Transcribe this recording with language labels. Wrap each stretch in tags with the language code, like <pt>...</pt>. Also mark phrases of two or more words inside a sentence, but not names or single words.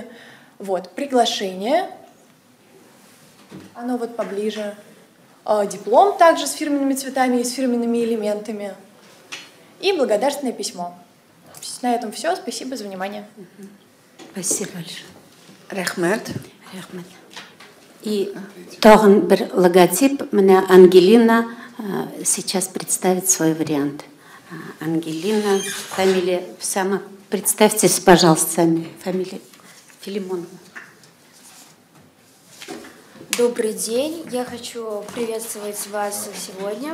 <ru>Вот. Приглашение. Оно вот поближе. Диплом также с фирменными цветами и с фирменными элементами. И благодарственное письмо. На этом все. Спасибо за внимание. Спасибо большое. Рахмет.</ru> <kk>И тағын бір логотип,</kk> <ru>мне Ангелина сейчас представит свой вариант. Ангелина, фамилия, сама представьтесь, пожалуйста, сами, фамилия Филимонова. Добрый день, я хочу приветствовать вас сегодня.</ru>